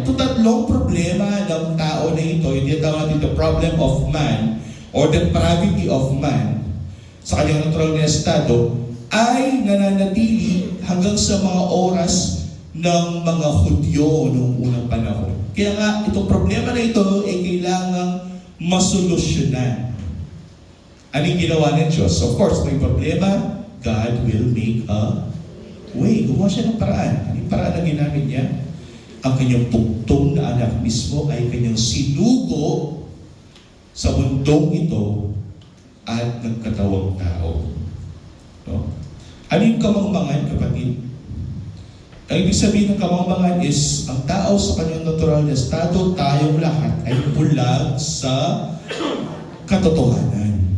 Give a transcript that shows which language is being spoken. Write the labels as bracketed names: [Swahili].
[Filipino] Ito tatlong problema ng tao na ito, yung tinatawag natin [English] the problem of man [Filipino] or the depravity of man sa kanyang natural na estado, ay nananatili hanggang sa mga oras ng mga Hudyo noong unang panahon. Kaya nga, itong problema na ito ay kailangang masolusyonan. Anong ginawa ng Diyos? [English] Of course, [Filipino] may problema, [English] God will make a way. [Filipino] Gumawa siya ng paraan. Anong paraan na ginamit niya? Ang kanyang tugtong na anak mismo ay kanyang sinugo sa mundong ito at nagkatawang tao. No? Ano yung kamangmangan, kapatid? Ang ibig sabihin ng kamangmangan is, ang tao sa kanyang natural na estado, tayong lahat ay bulag sa katotohanan.